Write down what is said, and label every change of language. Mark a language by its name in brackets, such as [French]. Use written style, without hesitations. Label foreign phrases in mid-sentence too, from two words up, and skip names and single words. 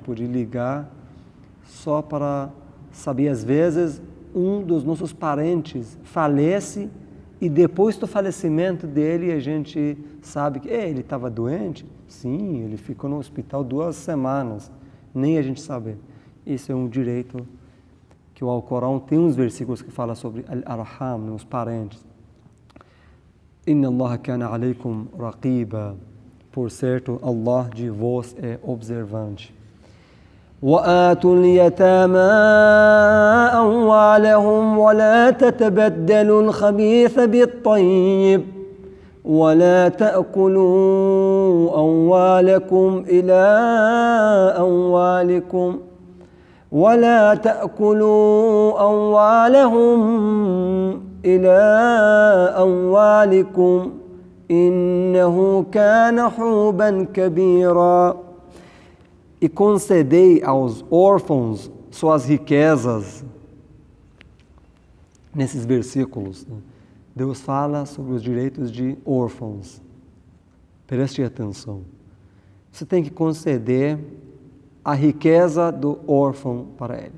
[Portuguese] Pode ligar só para saber, às vezes, um dos nossos parentes falece e depois do falecimento dele a gente sabe que ele estava doente. Sim, ele ficou no hospital 2 semanas, nem a gente sabe. Isso é um direito que o Alcorão tem uns versículos que falam sobre al-arham, os parentes. [Arabic] إن الله كان عليكم رقيبا. [Portuguese] Por certo, Allah de vós é observante. [Arabic] وآتوا اليتامى أموالهم ولا تتبدلوا الخبيث بالطيب ولا تأكلوا أموالهم إلى أموالكم إنه كان حوبا كبيرا. [Portuguese] E concedei aos órfãos suas riquezas. Nesses versículos, né, Deus fala sobre os direitos de órfãos. Preste atenção. Você tem que conceder a riqueza do órfão para ele.